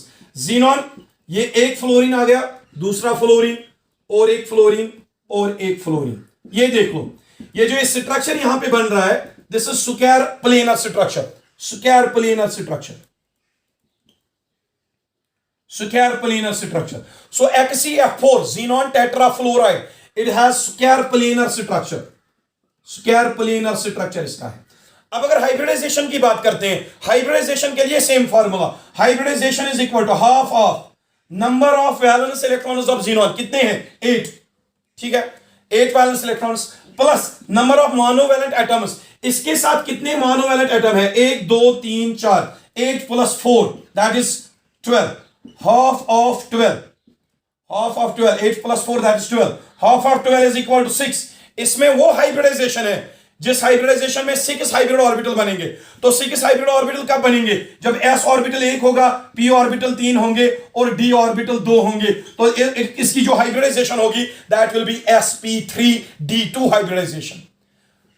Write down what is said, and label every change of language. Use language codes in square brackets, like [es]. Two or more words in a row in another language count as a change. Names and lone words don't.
[hi] xenon, ये एक फ्लोरीन आ गया, दूसरा फ्लोरीन और एक फ्लोरीन और एक फ्लोरीन। ये देख लो, ये जो स्ट्रक्चर यहां पे बन रहा है [en] this is square planar structure, square planar structure, square planar structure. सो XeF4 xenon tetrafluoride, it has square planar structure, square planar structure [hi] इसका है। अब अगर हाइब्रिडाइजेशन की बात करते हैं, हाइब्रिडाइजेशन के लिए [en] same formula, hybridization is equal to half of number of valence electrons of xenon, [hi] कितने हैं? 8, ठीक है, 8 [en] valence electrons plus number of monovalent atoms, [hi] इसके साथ कितने [en] monovalent atom [hi] है? [en] 1 2 3 4, 8 + 4 that is 12, half of 12, half of 12, 8 + 4 that is 12, half of 12 is equal to 6. [hi] इसमें वो हाइब्रिडाइजेशन है जिस हाइब्रिडाइजेशन में 6 [en] hybrid orbital [hi] बनेंगे। तो 6 [en] hybrid orbital [hi] कब बनेंगे? जब s ऑर्बिटल 1 होगा, p ऑर्बिटल 3 होंगे और d ऑर्बिटल 2 होंगे। तो इसकी जो हाइब्रिडाइजेशन होगी [en] that will be sp3d2 hybridization.